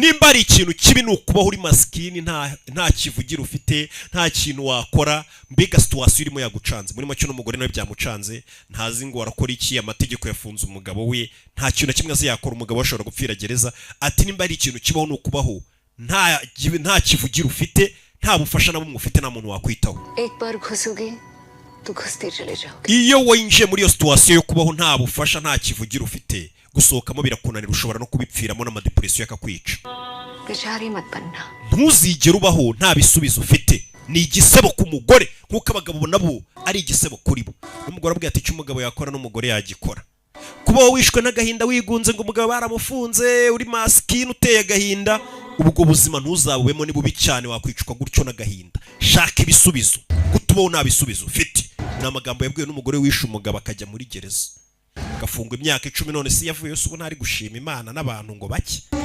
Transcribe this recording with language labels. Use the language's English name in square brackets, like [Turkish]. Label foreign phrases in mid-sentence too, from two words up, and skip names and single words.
[Kinyarwanda] nimba ari ikintu kibi nukubaho uri maskini nta kivugira ufite nta kintu wakora mbega situation irimo yagucanze muri macyo n'umugore nawe byamucanze ntazi ngo arakora iki amategeko yafunze umugabo we nta kintu kimwe azi yakora umugabo ashobora gupfira gereza ati nimba ari ikintu kibaho nukubaho nta kivugira ufite nta bufasha na bumwe ufite nta muntu wakwitaho [Hindi] एक बार घुसोगी तो घुसते चले जाओगे [Kinyarwanda] iyo winjiye muri iyo situation yo kubaho nta bufasha nta kivugira ufite gusohokamo birakunanira ushobora no kubipfiramo n'amadepression yakakwica [Hindi] बेचारी मत बनना [Kinyarwanda] ntuzigere ubaho nta bisubizo ufite ni igisebo ku mugore nk'uko abagabo nabo ari igisebo kuri bo n'umugore abwira ati icyo umugabo yakora n'umugore yagikora kubaho wishwe n'agahinda wigunze ngo umugabo baramufunze uri maskini uteye agahinda ubwo buzima ntuzabubemo ni bubi cyane wakwicwa gutyo n'agahinda shaka ibisubizo gutubaho nta bisubizo ufite ni amagambo yabwiwe n'umugore wishe umugabo akajya muri gereza gafungwa imyaka 10 none si yavuye yose ubu ntari gushima Imana n'abantu ngo bake